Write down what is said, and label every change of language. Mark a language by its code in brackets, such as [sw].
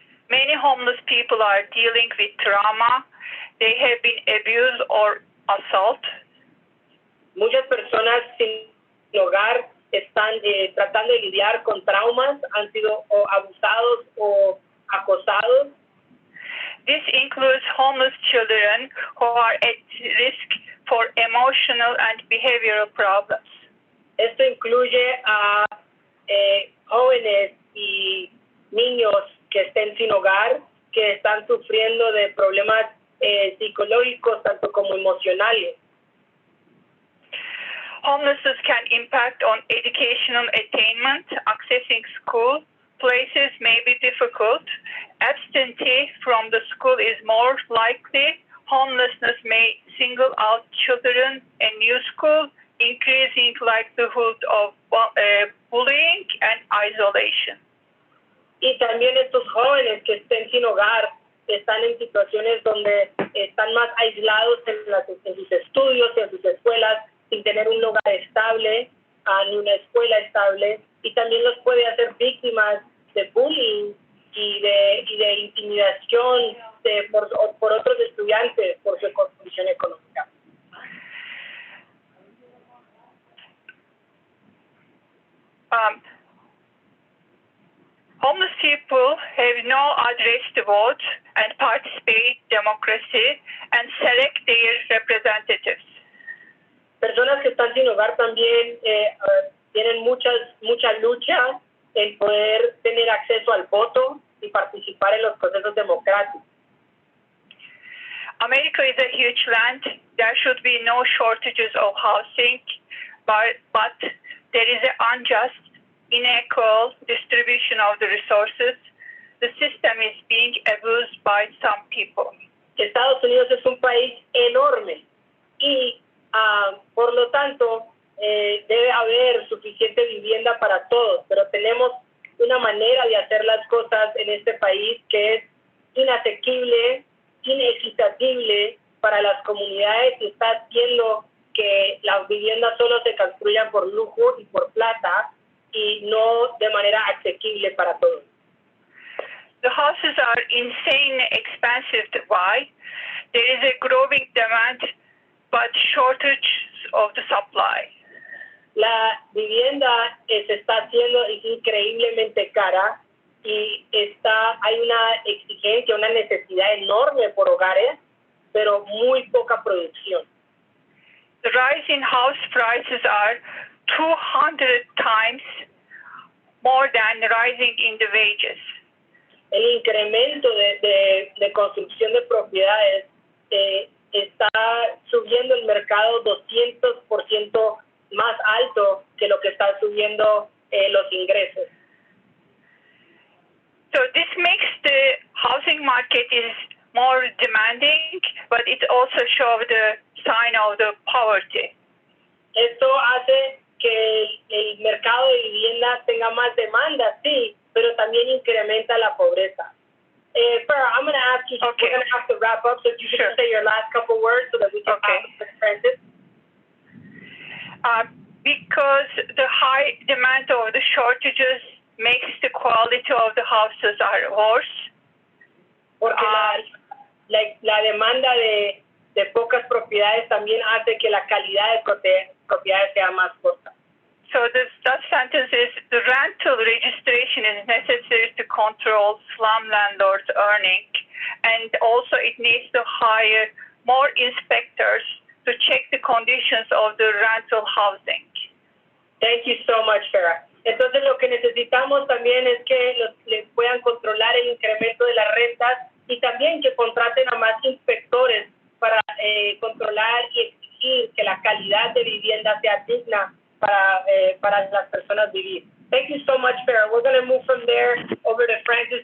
[en] Many homeless people are dealing with trauma. They have been abused or assault. [es] Muchas personas sin hogar están tratando de lidiar con traumas, han sido abusados o acosados. [en] This includes homeless children who are at risk for emotional and behavioral problems. [es] Esto incluye a jóvenes y niños que estén sin hogar, que están sufriendo de problemas psicológicos tanto como emocionales. [en] Homelessness can impact on educational attainment. Accessing school places may be difficult. Absentee from the school is more likely. Homelessness may single out children in new school, increasing likelihood of bullying and isolation. [es] Y también estos jóvenes que estén sin hogar están en situaciones donde están más aislados en sus estudios y en sus escuelas, sin tener un hogar estable, ni una escuela estable, y también los puede hacer víctimas de bullying y de intimidación por otros estudiantes por su condición económica. [en] Homeless people have no address to vote and participate in democracy and select their representatives. [es] Personas que están sin hogar también tienen mucha lucha en poder tener acceso al voto y participar en los procesos democráticos. [en] America is a huge land. There should be no shortages of housing, but there is an unjust, unequal distribution of the resources. The system is being abused by some people. [es] Estados Unidos es un país enorme y por lo tanto debe haber suficiente vivienda para todos, pero tenemos una manera de hacer las cosas en este país que es inasequible, inequitativo para las comunidades y está haciendo que las viviendas solo se construyan por lujo y por plata y no de manera asequible para todos. [en] The houses are insanely expensive to buy. there is a growing demand, but shortage of the supply. [es] La vivienda se está haciendo increíblemente cara y hay una exigencia, una necesidad enorme por hogares, pero muy poca producción. [en] The rise in house prices are 200 times more than rising in the wages. [es] El incremento de construcción de propiedades está subiendo el mercado 200% más alto que lo que está subiendo los ingresos. [en] So this makes the housing market is more demanding, but it also shows the sign of the poverty. [es] Esto hace que el mercado de vivienda tenga más demanda, sí, pero también incrementa la pobreza. [en] Farah, I'm going to ask you, we're going to have to wrap up, so if you can say your last couple words so that we can talk to Francis. Because the high demand of the shortages makes the quality of the houses are worse. [es] Porque la demanda de pocas propiedades también hace que la calidad de propiedades sea más corta. [en] So the sentence is the rental registration is necessary to control slum landlords' earning, and also it needs to hire more inspectors to check the conditions of the rental housing. Thank you so much, Farah. [es] Entonces lo que necesitamos también es que les puedan controlar el incremento de las rentas y también que contraten a más inspectores para controlar y exigir que la calidad de vivienda sea digna para las personas vivir. [en] Thank you so much, Farah. We're going to move from there over to Francis.